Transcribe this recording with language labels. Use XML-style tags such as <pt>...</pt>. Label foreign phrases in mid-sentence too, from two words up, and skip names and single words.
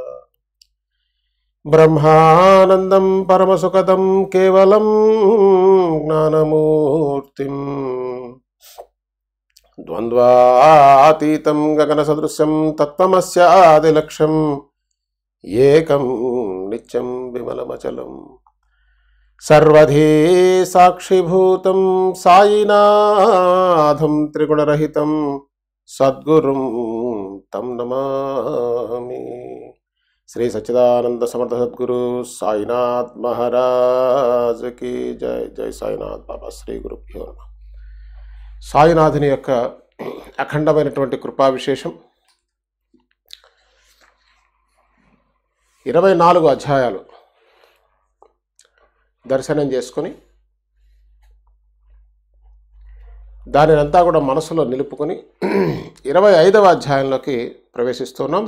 <sa>ब्रह्मानन्दं परमसुखदं केवलं ज्ञानमूर्तिं द्वन्द्वातीतं गगनसदृशं तत्त्वमस्यादिलक्ष्यम् एकं नित्यं विमलमचलम् सर्वधी साक्षिभूतं साईनाथं त्रिगुणरहितं सद्गुरुं तं नमामि।</sa> <hi>श्री सच्चिदानंद समर्थ सद्गुरु साईनाथ महाराज की जय।</hi> <sa>जय साईनाथ बाबा। श्री गुरुभ्यो नमः।</sa> <te>సాయినాథుని యొక్క అఖండమైనటువంటి కృపా విశేషం 24 అధ్యాయాలు దర్శనం చేసుకొని దానినంతా కూడా మనసులో నిలుపుకొని 25వ అధ్యాయంలోకి ప్రవేశిస్తున్నాం.</te>